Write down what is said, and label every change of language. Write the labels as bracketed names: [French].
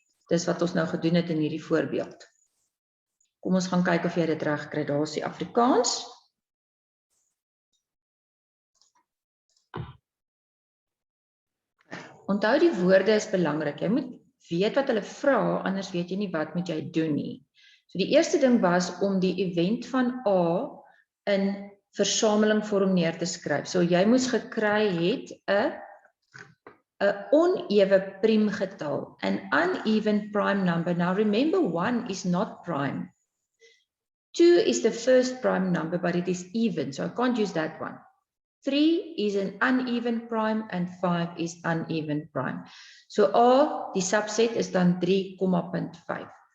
[Afrikaans] Dis wat ons nou gedoen het in hierdie voorbeeld. Kom ons gaan kyk of jy dit reg kry. Daar is die Afrikaans. Onthou die woorde is belangrik. Jy moet weet wat hulle vra, anders weet jy nie wat moet jy doen nie. So die eerste ding was om die event van A in versameling vorm neer te skryf. So jy moes gekry het 'n onewe priem getal, [English] an uneven prime number. Now remember 1 is not prime. 2 is the first prime number, but it is even, so I can't use that one. 3 is an uneven prime and 5 is uneven prime. [Afrikaans] So A, die subset is dan 3,5.